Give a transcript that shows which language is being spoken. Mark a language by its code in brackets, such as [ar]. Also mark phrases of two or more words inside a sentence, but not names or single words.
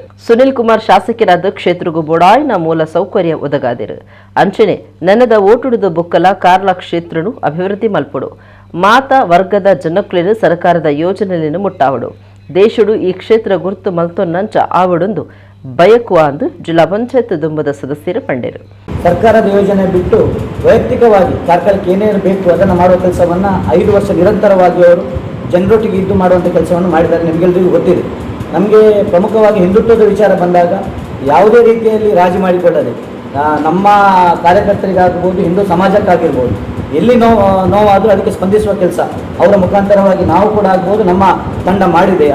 [tcy] ಸುನಿಲ್ ಕುಮಾರ್ ಶಾಸಕರಾದ ಕ್ಷೇತ್ರಗೂ ಬೊಡಾಯಿನ ಮೂಲ ಸೌಕರ್ಯ ಒದಗಾದಿರು ಅಂಚನೆ ನೆನದ ಓಟುಡುದು ಬುಕ್ಕಲ ಕಾರ್ಲ ಕ್ಷೇತ್ರನು ಅಭಿವೃದ್ಧಿ ಮಲ್ಪಡು ಮಾತ ವರ್ಗದ ಜನಕ್ಲೇನು ಸರ್ಕಾರದ ಯೋಜನೆಯನ್ನು ಮುಟ್ಟಾವಡು ದೇಶಡು ಈ ಕ್ಷೇತ್ರ ಗುರುತು ಮಲ್ತೊನ್ನಂಚ ಆವಡೊಂದು ಬಯಕುವ ಅಂದು ಜಿಲ್ಲಾ ಪಂಚಾಯತ್ ದುಂಬದ ಸದಸ್ಯರು ಪಂಡೇರು. [kn] ಸರ್ಕಾರದ ಯೋಜನೆ ಬಿಟ್ಟು ವೈಯಕ್ತಿಕವಾಗಿ ಕಾರ್ಕಳಕ್ಕೆ ಏನೇನು ಬೇಕು ಅದನ್ನು ಮಾಡುವ ಕೆಲಸವನ್ನು 5 ವರ್ಷ ನಿರಂತರವಾಗಿ ಅವರು ಜನರೊಟ್ಟಿಗೆ ಇದ್ದು ಮಾಡುವಂಥ ಕೆಲಸವನ್ನು ಮಾಡಿದ್ದಾರೆ. ನಿಮಗೆಲ್ಲರಿಗೂ ಗೊತ್ತಿದೆ. ನಮಗೆ ಪ್ರಮುಖವಾಗಿ ಹಿಂದುತ್ವದ ವಿಚಾರ ಬಂದಾಗ ಯಾವುದೇ ರೀತಿಯಲ್ಲಿ ರಾಜಿ ಮಾಡಿಕೊಳ್ಳದೆ ನಮ್ಮ ಕಾರ್ಯಕರ್ತರಿಗಾಗಬಹುದು, ಹಿಂದೂ ಸಮಾಜಕ್ಕಾಗಿರ್ಬೋದು, ಎಲ್ಲಿ ನೋವಾದರೂ ಅದಕ್ಕೆ ಸ್ಪಂದಿಸುವ ಕೆಲಸ ಅವರ ಮುಖಾಂತರವಾಗಿ ನಾವು ಕೂಡ ಆಗ್ಬೋದು, ನಮ್ಮ ತಂಡ ಮಾಡಿದೆ.